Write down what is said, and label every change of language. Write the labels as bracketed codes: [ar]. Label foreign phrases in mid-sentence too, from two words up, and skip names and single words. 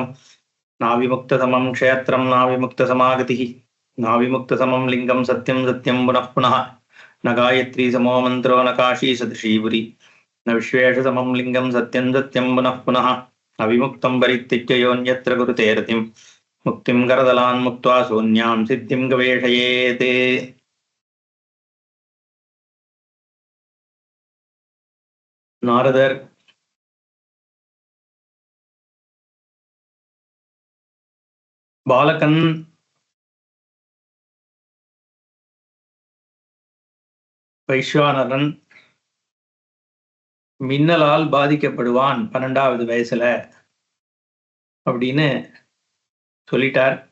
[sa] नाविमुक्तसमं क्षेत्रं नाविमुक्तसमागतिः नाविमुक्तसमं लिङ्गं सत्यं सत्यं पुनः पुनः। न गायत्री समो मन्त्रो न काशी सदृशी पुरी न विश्वेशसमं लिङ्गं सत्यं सत्यं पुनः पुनः। अविमुक्तं परित्यज्य योऽन्यत्र कुरुते रतिं मुक्तिं करदलान् मुक्त्वा शून्यां सिद्धिं गवेषयेत्। [ta] நாரதர் பாலகன் வைஸ்வானரன் மின்னலால் பாதிக்கப்படுவான் 12வது வயசுல அப்படின்னு சொல்லிட்டார்.